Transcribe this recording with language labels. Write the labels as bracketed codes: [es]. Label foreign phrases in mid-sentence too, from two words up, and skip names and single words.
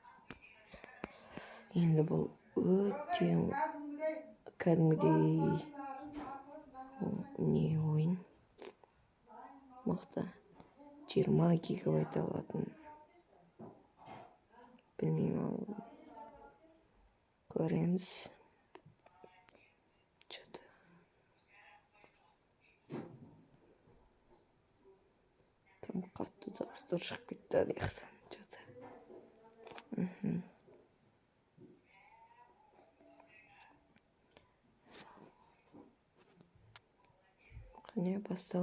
[kk] Енді бұл өте кәдімгідей не ойын мықты. 20 гигабайт алатын. Білмеймін, ал көреміз. [ru] Что-то там [kk] қатты дауыстар шығып кетті аяқтан. Что-то. Қане бастал.